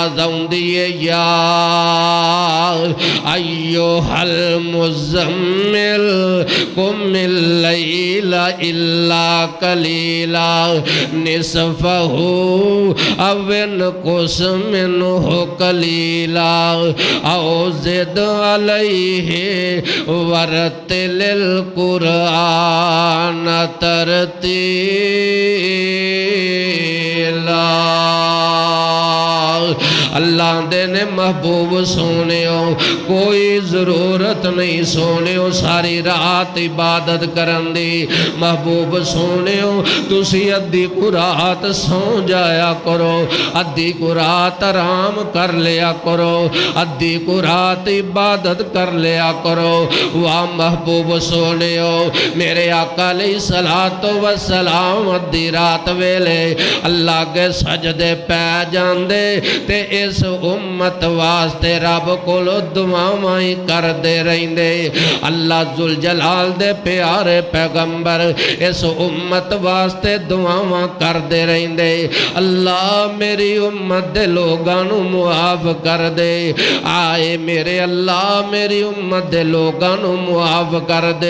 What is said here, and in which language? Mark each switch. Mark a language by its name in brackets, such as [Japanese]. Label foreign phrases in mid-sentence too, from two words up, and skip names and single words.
[Punjabi] آواز آن دیئے، [Arabic] یا ایھا ایھا المزمل قم اللیل الا قلیلا نصفہ او انقص منہ قلیلا او زد علیہ ورتل القرآن ترتیلا۔ [Punjabi] اللہ دے نے محبوب سونےو کوئی ضرورت نہیں سونےو ساری رات عبادت کرن دی، محبوب سونےو تسی ادھی کو رات سو جایا کرو، ادھی کو رات آرام کر لیا کرو، ادھی کو رات عبادت کر لیا کرو۔ واہ محبوب سونےو میرے آقا [Arabic] علیہ السلام [Punjabi] ادھی رات ویلے اللہ کے سجدے پہ جاندے تے اس امت واسطے رب کولو دعائیں کر دے رہندے۔ اللہ ذوالجلال دے پیارے پیغمبر اس امت واسطے دعائیں کر دے رہندے۔ اللہ میری امت دے لوگانو معاف کر دے، آئے میرے اللہ میری امت دے لوگانو معاف کر دے۔